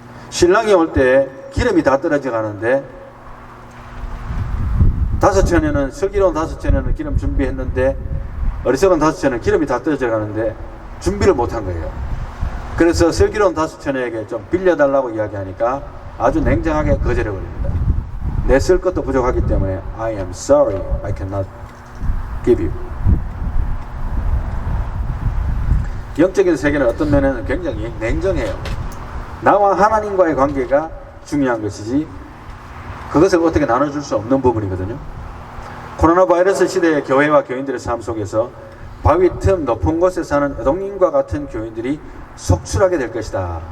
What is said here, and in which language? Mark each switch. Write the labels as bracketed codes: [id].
[ko] 신랑이 올 때 기름이 다 떨어져 가는데, 다섯천에는, 슬기로운 다섯천에는 기름 준비했는데 어리석은 다섯천에는 기름이 다 떨어져 가는데 준비를 못한 거예요. 그래서 슬기로운 다섯천에게 좀 빌려달라고 이야기하니까 아주 냉정하게 거절해버립니다. 내 쓸 것도 부족하기 때문에 [en] I am sorry, I cannot give you. [ko] 영적인 세계는 어떤 면에는 굉장히 냉정해요. 나와 하나님과의 관계가 중요한 것이지 그것을 어떻게 나눠줄 수 없는 부분이거든요. 코로나 바이러스 시대의 교회와 교인들의 삶 속에서 바위 틈 높은 곳에 사는 에돔인과 같은 교인들이 속출하게 될 것이다.